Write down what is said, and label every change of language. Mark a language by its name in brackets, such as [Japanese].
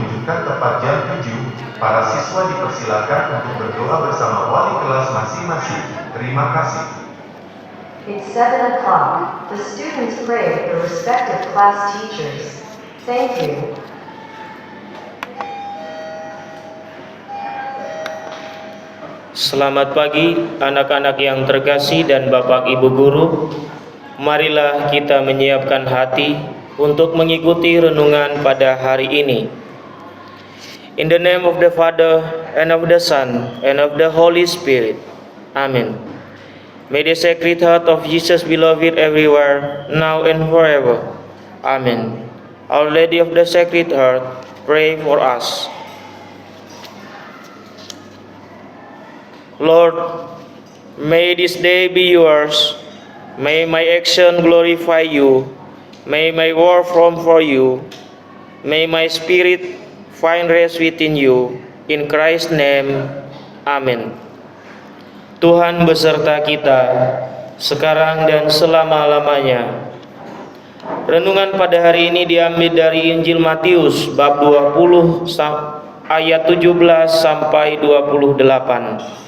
[Indonesian] menunjukkan tepat jam 7, para siswa dipersilakan untuk berdoa bersama wali kelas masing-masing. Terima kasih. [English] It's 7 o'clock. The students pray with their respective class teachers. Thank you. [Indonesian] Selamat pagi anak-anak yang terkasih dan Bapak Ibu Guru. Marilah kita menyiapkan hati untuk mengikuti renungan pada hari ini. [English] In the name of the Father, and of the Son, and of the Holy Spirit. Amen. May the Sacred Heart of Jesus be loved everywhere, now and forever. Amen. Our Lady of the Sacred Heart, pray for us. Lord, may this day be yours. May my action glorify you. May my word form for you. May my spirit find rest within you. In Christ's name, Amen. [Indonesian] Tuhan beserta kita, sekarang dan selama-lamanya. Renungan pada hari ini diambil dari Injil Matius, bab 20, ayat 17 sampai 28.